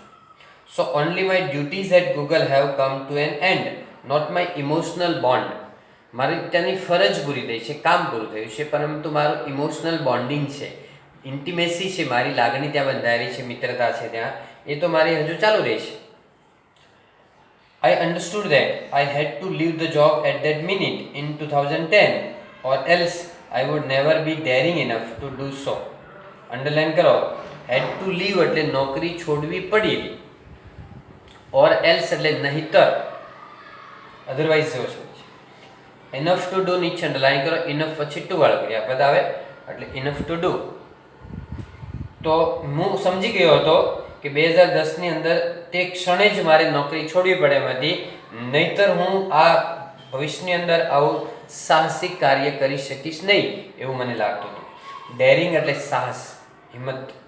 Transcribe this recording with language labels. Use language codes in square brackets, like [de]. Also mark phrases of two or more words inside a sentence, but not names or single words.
[en] so only my duties at Google have come to an end, not my emotional bond. [gu] મારી ત્યાંની ફરજ પૂરી થઈ છે, કામ પૂરું થયું છે, પરંતુ મારું [en] emotional bonding [gu] છે, ઇન્ટિમેસી છે, મારી લાગણી ત્યાં બંધાયેલી છે, મિત્રતા છે ત્યાં, એ તો મારી હજુ ચાલુ રહી છે. [en] I understood that I had to leave the job at that minute in 2010 or else I would never be daring enough to do so. [gu] Underline કરો, [en] had to leave [gu] એટલે નોકરી છોડવી પડી, [en] or else [gu] એટલે નહીતર, otherwise જેવો છે. [en] enough to do [gu] નીચે અંડરલાઇન કરો, enough પછી ટુ વાળો ક્રિયાપદ આવે એટલે [en] enough to do. [gu] તો હું સમજી ગયો હતો કે 2010ની અંદર તે ક્ષણે જ મારે નોકરી છોડવી પડે એમ હતી, નહીતર હું આ ભવિષ્યની અંદર આવું સાહસિક કાર્ય કરી શકીશ નહીં એવું મને લાગતું હતું. ડેરિંગ એટલે સાહસ, હિંમત.